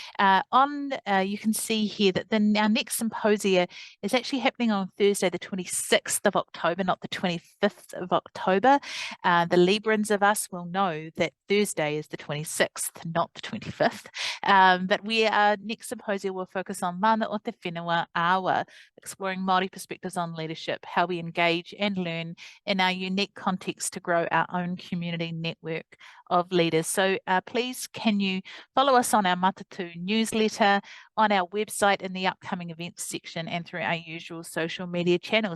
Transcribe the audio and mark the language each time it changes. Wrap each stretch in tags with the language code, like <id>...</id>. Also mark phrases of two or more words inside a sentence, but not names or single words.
<en>You can see here that our next symposia is actually happening on Thursday, the 26th of October, not the 25th of October. The Librans of us will know that Thursday is the 26th, not the 25th. But our next symposia will focus on</en> <mi>mana o te whenua awa,</mi> <en>exploring Māori perspectives on leadership, how we engage and learn in our unique context to grow our own community network of leaders. So please, can you follow us on our Matatu newsletter, on our website in the upcoming events section, and through our usual social media channels.</en>